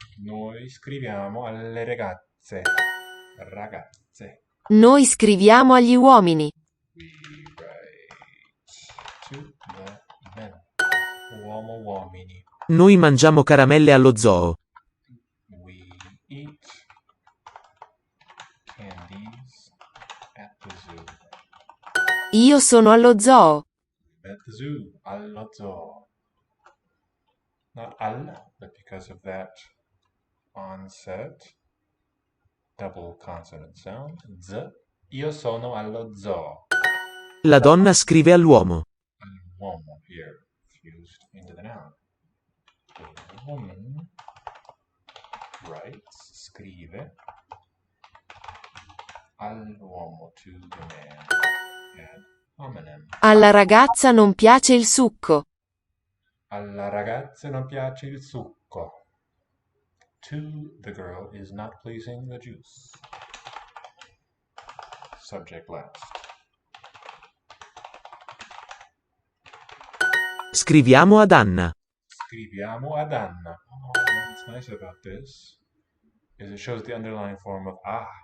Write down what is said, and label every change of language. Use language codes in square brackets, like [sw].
[it] Noi scriviamo alle ragazze. Ragazze. Noi scriviamo agli uomini. [en] We write to the men. [it] Uomo uomini. Noi mangiamo caramelle allo zoo. [en] We eat candies at the zoo. [it] Io sono allo zoo. [en] At the zoo. [it] Allo zoo. [en] Not al, but because of that onset double consonant sound. [it] Z. Io sono allo zoo. La donna scrive all'uomo. All'uomo [en] here, fused into the noun. The woman writes, [it] scrive, all'uomo, [en] to the man. [la] Ad hominem. [it] Alla ragazza non piace il succo. Alla ragazza non piace il succo. [en] To the girl is not pleasing the juice. Subject last. [it] Scriviamo ad Anna. Scriviamo ad Anna. [en] Oh, what's nice about this is it shows the underlying form of ah